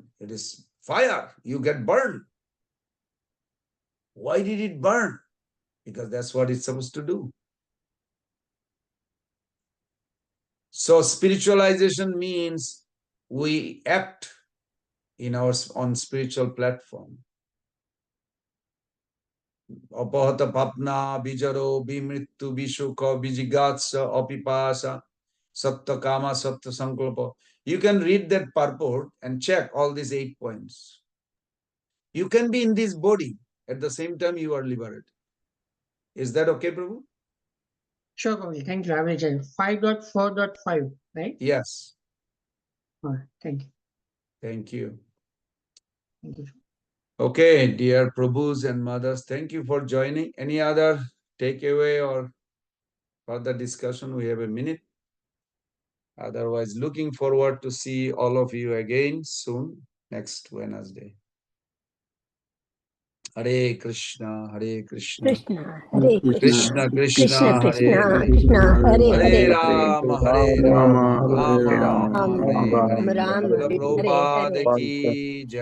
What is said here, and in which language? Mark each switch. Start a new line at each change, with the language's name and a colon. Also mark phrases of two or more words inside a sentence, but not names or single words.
English: It is fire. You get burned. Why did it burn? Because that's what it's supposed to do. So spiritualization means we act in our on spiritual platform.
Sanskrit: Apahata papna, bijaro, bimrittu, bishuka, bijigatsa, apipasa, satta kama, satta sankalpa.
English: You can read that purport and check all these 8 points. You can be in this body, at the same time you are liberated. Is that okay, Prabhu? Sure, Kavali. Thank you. I will check. 5.4.5, right? Yes. All right. Thank you. Thank you. Thank you. Okay, dear Prabhus and mothers, thank you for joining. Any other takeaway or further discussion? We have a minute. Otherwise, looking forward to see all of you again soon, next Wednesday.
Sanskrit: Hare Krishna, Hare Krishna. Krishna, Hare Krishna Krishna, Krishna, Krishna Hare Krishna, Hare. Krishna Hare Hare Hare, Rama, Hare Rama, Rama, Hare Rama Rama, Rama, Ram Hare Ram, Hare. Ram Srila Hare Hare.
Hindi: Prabhupada ki Jai.